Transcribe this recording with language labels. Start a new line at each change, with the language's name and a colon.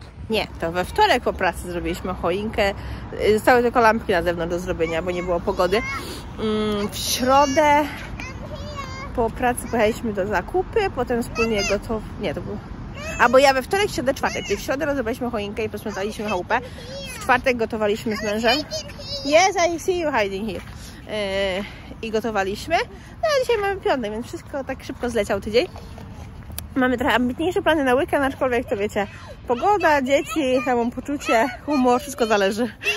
Polish: Nie, to we wtorek po pracy zrobiliśmy choinkę. Zostały tylko lampki na zewnątrz do zrobienia, bo nie było pogody. W środę po pracy pojechaliśmy do zakupy, potem wspólnie Nie, to było... Bo ja we wtorek, środę, czwartek. Czyli w środę rozebraliśmy choinkę i posprzątaliśmy chałupę. W czwartek gotowaliśmy z mężem.
English: Yes, I see you hiding here.
Polish: I gotowaliśmy. No a dzisiaj mamy piątek, więc wszystko tak szybko zleciał tydzień. Mamy trochę ambitniejsze plany na weekend, aczkolwiek to wiecie, pogoda, dzieci, samopoczucie, humor, wszystko zależy.